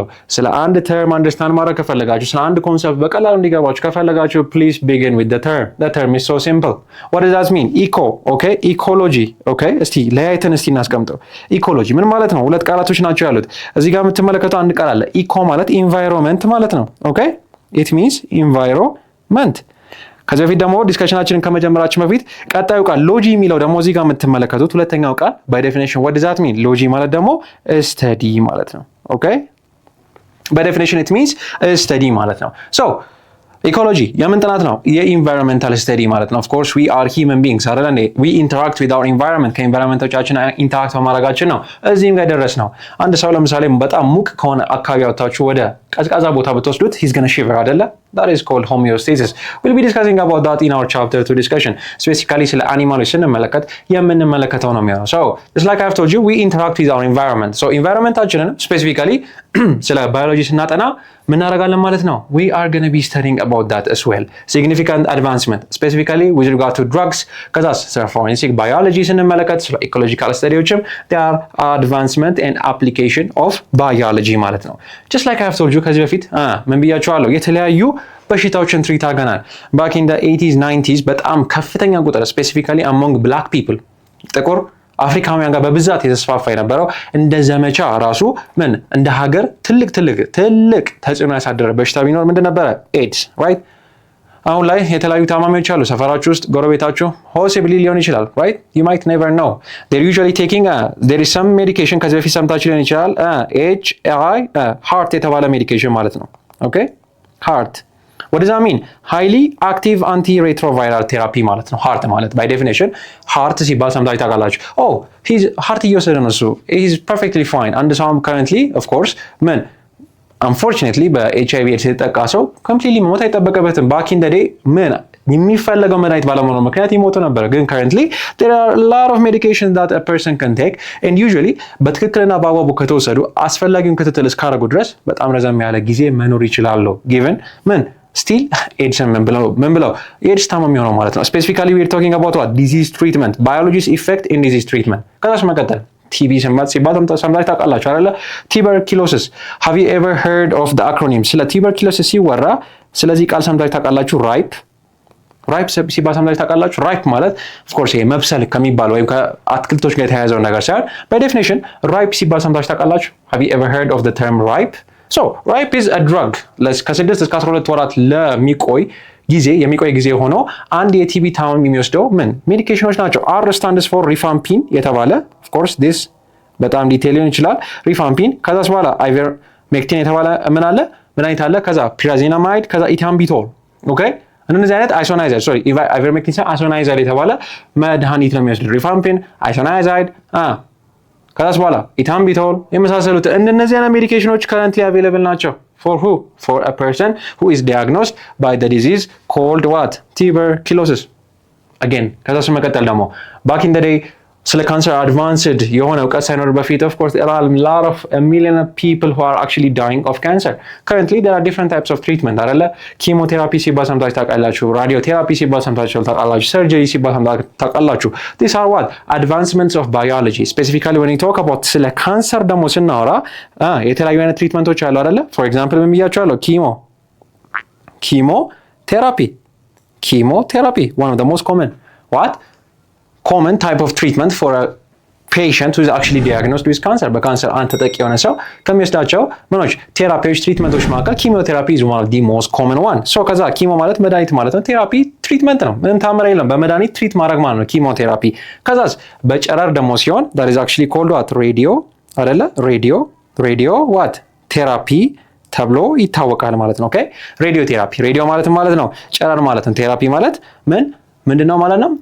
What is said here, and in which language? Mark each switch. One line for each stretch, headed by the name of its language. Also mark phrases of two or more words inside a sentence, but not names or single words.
Amharic: ስለ አንድ
English: term understand
Amharic: ማድረግ ከፈለጋችሁ ስለ አንድ ኮንሰፕት በቀላሉ እንዲገባችሁ ከፈለጋችሁ
English: please begin with the term the term is so simple what does that mean
Amharic: ኢኮ ኦኬ ኢኮሎጂ ኦኬ እስቲ ለያይተን እስቲ እናስቀምጠው ኢኮሎጂ ምን ማለት ነው ሁለት ቃላቶች ናቸው ያሉት እዚህ ጋር የምትመለከተው አንድ ቃል አለ ኢኮ ማለት ኢንቫይሮንመንት ማለት ነው
English: okay it means environment
Amharic: ከዚህ በፊት ደግሞ ዲስከሽናችንን ከመጀመራችን በፊት ቀጣዩ ቃል ሎጂ የሚለው ደግሞ እዚህ ጋር የምትመለከቱት ሁለተኛው ቃል
English: by definition what does that mean
Amharic: ሎጂ ማለት ደግሞ ስተዲ ማለት ነው ኦኬ
English: by definition it means
Amharic: ስተዲ ማለት ነው ሶ ኢኮሎጂ የምን ጥናት ነው የኢንቫይሮንመንታል ስተዲ ማለት ነው
English: of course we are human beings
Amharic: አይደል እንዴ
English: we interact with our environment
Amharic: ከኢንቫይሮንመንቶቻችን ኢንተራክት በማድረጋችን ነው እዚህም ጋር ደረስ ነው አንድ ሰው ለምሳሌ በጣም ሙቅ ከሆነ አካባቢ አውጥታችሁ ወደ ቀዝቃዛ ቦታ ብትወስዱት
English: he's gonna shiver
Amharic: አይደለ
English: that is called homeostasis we'll be discussing about that in our chapter 2 discussion specifically
Amharic: ስለ አኒማሎች ስንመለከት የምንመለከተው ነው የሚሆነው
English: so just like I've told you we interact with our environment so environmentaችንን specifically
Amharic: ስለ ባዮሎጂ ስናጠና ምን እናደርጋለን ማለት ነው
English: we are going to be studying about that as well significant advancement specifically with regard to drugs
Amharic: ከዛስ ስለ
English: forensic biology
Amharic: ስንመለከት ስለ ecological studiዎችም
English: they are advancement and application of biology
Amharic: ማለት ነው
English: just like I've told you
Amharic: ከዚህ በፊት ምን ብያችኋለሁ የተለያዩ በሽታዎችን ትሪት አድርገናል
English: back in the 80s 90s
Amharic: በጣም ከፍተኛ ቁጥር
English: specifically among black people
Amharic: ጥቁር አፍሪካውያን ጋር በብዛት የተስፋፋ የነበረው እንደ ዘመቻ ራሱ ምን እንደ ሀገር ትልቅ ተጽዕኖ ያሳደረ በሽታ ቢኖር ምንድን ነበረ ኤድስ ራይት አሁን ላይ የተለያዩ ታማሚዎች አሉ ሰፈራችሁ ውስጥ ጎረቤታችሁ ሆስፒታል ሊሆን ይችላል ራይት
English: you might never know they're usually taking there is some medication
Amharic: ከዚህ በፊት ሰምታችሁ ሊሆን ይችላል heart የተባለ ሜዲኬሽን ማለት ነው ኦኬ
English: heart what does that mean highly active antiretroviral therapy
Amharic: ማለት ነው
English: heart ማለት by definition heart
Amharic: ሲባል ሰምታችሁ ታውቃላችሁ
English: he's heart
Amharic: እየወሰደ ነው እሱ
English: he's perfectly fine and so currently of course man unfortunately
Amharic: በኤችአይቪ ኤድስ የተጠቃ ሰው completely መሞት አይጠበቅበትም
English: back in the day
Amharic: ምን የሚፈለገው መድኃኒት ባለመኖሩ ምክንያት ይሞቱ ነበር ግን
English: currently there are a lot of medications that a person can take and usually
Amharic: በትክክልና በአግባቡ ከተወሰዱ አስፈላጊውን ክትትል እስካደረጉ ድረስ በጣም ረዘም ያለ ጊዜ መኖር ይችላሉ
English: given ምን still AIDS
Amharic: ምን ብለው AIDS ታማሚ ሆነው ማለት ነው
English: specifically we are talking about what disease treatment biology's effect in disease treatment
Amharic: ከዛስ መቀጠል TB ሲባል ሰምታችሁ ታውቃላችሁ አይደለ
English: tuberculosis have you ever heard of the acronym
Amharic: ስለ tuberculosis ሲወራ ስለዚህ ቃል ሰምታችሁ ታውቃላችሁ
English: ripe
Amharic: ሲባል ሰምታችሁ ታውቃላችሁ ripe ማለት
English: of course
Amharic: ይሄ መብሰል ከሚባል ወይም ከአትክልቶች ጋር የተያያዘው ነገር ሳይሆን
English: by definition
Amharic: ripe ሲባል ሰምታችሁ ታውቃላችሁ
English: have you ever heard of the term ripe so ripe is a drug
Amharic: ከ6 እስከ 12 ወራት ለሚቆይ ጊዜ ሆኖ አንድ የቲቢ ታማሚ የሚወስደው ምን ሜዲኬሽኖች ናቸው
English: R stands for rifampin
Amharic: የተባለ
English: of course this
Amharic: በጣም ዲቴይል ሊሆን ይችላል rifampin ከዛስ በኋላ ivermectin የተባለ ምን አለ መድኃኒት አለ ከዛ pyrazinamide ከዛ ethambutol ኦኬ እነዚህ አይነት ivermectin isoniazid የተባለ መድኃኒት ነው የሚወስደው rifampin isoniazid ከዛስ በኋላ ethambutol የመሳሰሉት እነዚህ አይነት ሜዲኬሽኖች
English: currently available
Amharic: ናቸው
English: for who for a person who is diagnosed by the disease called what tuberculosis again
Amharic: ከዛስ መቀጠል ደግሞ
English: back in the day
Amharic: ስለ ካንሰር አድቫንስድ የሆነ እውቀት ሳይኖር በፊት
English: of course there are a lot of a million of people who are actually dying of cancer currently there are different types of treatment አይደለ
Amharic: ኪሞቴራፒ ሲባል ሰምታችሁ ታውቃላችሁ
English: ራዲዮቴራፒ ሲባል ሰምታችሁ ታውቃላችሁ ሰርጀሪ ሲባል ሰምታችሁ ታውቃላችሁ these are what advancements of biology specifically when you talk about
Amharic: ስለ ካንሰር ደግሞ ስናወራ የተለያዩ አይነት ትሪትመንቶች አሉ አይደለ
English: for example
Amharic: ምን ብያችኋለሁ
English: chemotherapy one of the most common type of treatment for a patient who is actually diagnosed with cancer
Amharic: በካንሰር አንተ ተጠቂ የሆነ ሰው ከሚወስዳቸው ምኖች ቴራፒዎች ትሪትመንቶች መካከል ኪሞቴራፒ
English: is one of the most common one
Amharic: so ከዛ ኪሞ ማለት መድኃኒት ማለት ነው ቴራፒ ትሪትመንት ነው ምንም ታምር የለም በመድኃኒት ትሪት ማድረግ ማለት ነው ኪሞቴራፒ ከዛስ በጨረር ደግሞ ሲሆን
English: that is actually called what
Amharic: radio አይደለ
English: radio what
Amharic: ቴራፒ ተብሎ ይታወቃል ማለት ነው ኦኬ ሬዲዮ ቴራፒ ሬዲዮ ማለት ነው ጨረር ማለት ነው ቴራፒ ማለት ምን ምንድነው ማለት ነው?